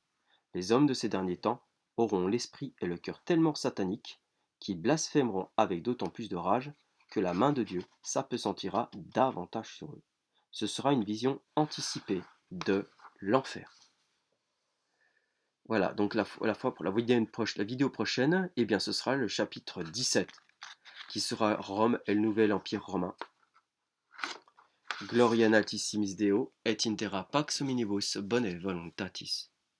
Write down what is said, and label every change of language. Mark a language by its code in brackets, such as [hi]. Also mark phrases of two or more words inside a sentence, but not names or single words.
[fr] Les hommes de ces derniers temps auront l'esprit et le cœur tellement sataniques qu'ils blasphémeront avec d'autant plus de rage que la main de Dieu s'appesantira davantage sur eux. Ce sera une vision anticipée de l'enfer. Voilà, donc la fois pour la vidéo prochaine, eh bien ce sera le chapitre 17, qui sera Rome et le nouvel empire romain. [la] Gloria in altissimis Deo, et in terra pax omnibus bone voluntatis.